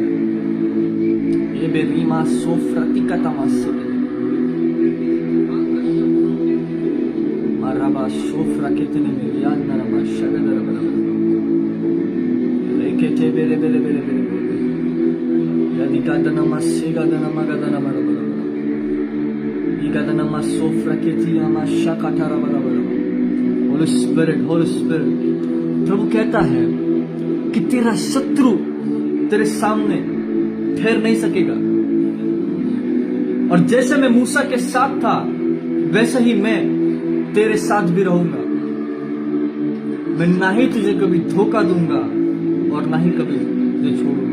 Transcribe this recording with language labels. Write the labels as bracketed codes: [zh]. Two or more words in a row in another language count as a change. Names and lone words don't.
[en] ये बेरीमा सोफ्रतिका तमासे माराबा सोफ्रा कितने में याद ना रमा शगदर बराबर लेके बेरे बेरे बेरे बेरे यदि का दनमा सेगा दनमा गदना बराबर Igadana sofra ketia shakatara barabar. Holy Spirit, Holy Spirit. [hi] प्रभु कहता है कि तेरा शत्रु तेरे सामने ठहर नहीं सकेगा। और जैसे मैं मूसा के साथ था वैसे ही मैं तेरे साथ भी रहूंगा। मैं ना ही तुझे कभी धोखा दूंगा और ना ही कभी तुझे छोड़ूंगा।